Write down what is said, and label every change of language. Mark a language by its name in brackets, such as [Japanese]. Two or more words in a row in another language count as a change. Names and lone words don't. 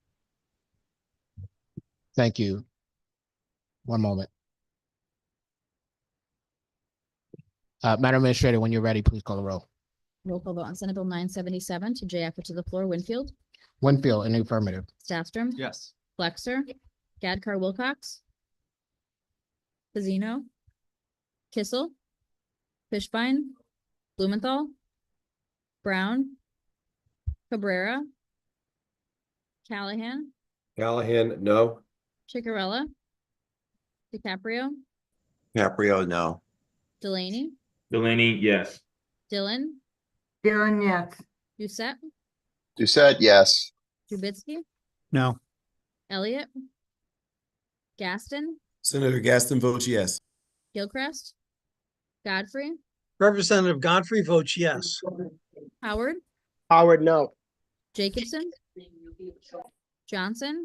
[English] Thank you. One moment. Madam Administrator, when you're ready, please call the roll. Roll call vote on Senate Bill 977 to JF to the floor. Winfield, Winfield, in the affirmative. Staffstrom, Yes. Flexer, Gadkar Wilcox, Pazino, Kissel, Fishbein, Blumenthal, Brown, Cabrera, Callahan, Callahan, no. Chicarella, DiCaprio, Caprio, no. Delaney, Delaney, yes. Dillon, Gillen, yes. Doucette, Doucette, yes. Trubisky, No. Elliott, Gaston, Senator Gaston votes yes. Gilchrist, Godfrey, Representative Godfrey votes yes. Howard, Howard, no. Jacobson, Johnson,